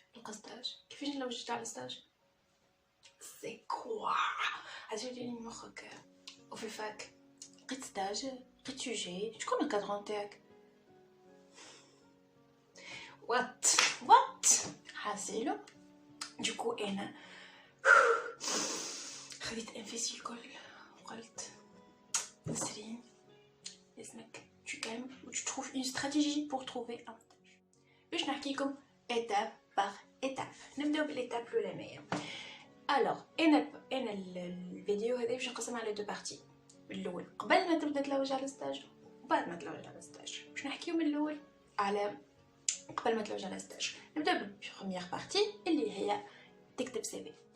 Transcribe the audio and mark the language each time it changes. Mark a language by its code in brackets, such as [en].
[ar] لقى ستاج كيفاش نلوج على ستاج؟ سي كوا عجبني مخك. وفي الفاك لقيت ستاج، لقيت سوجي. شكون الكادرون تاعك؟ وات حاسيلو. دوكو انا خذيت انفاسي الكل وقلت نسرين لازمك [fr] tu calmes ou tu trouves une stratégie pour trouver un stage. [ar] باش نحكيكم [fr] étape par étape. [ar] نبداو بالإيتاب الأولانية. [fr] alors [ar] انا الفيديو هذا باش نقسم على دو بارتي. الاول قبل ما تبدا تلوج على الستاج وبعد ما تلوج على الستاج. باش نحكيو من الاول على قبل ما تلوج على الستاج. نبدا بالبروميير بارتي اللي هي تكتب سي في.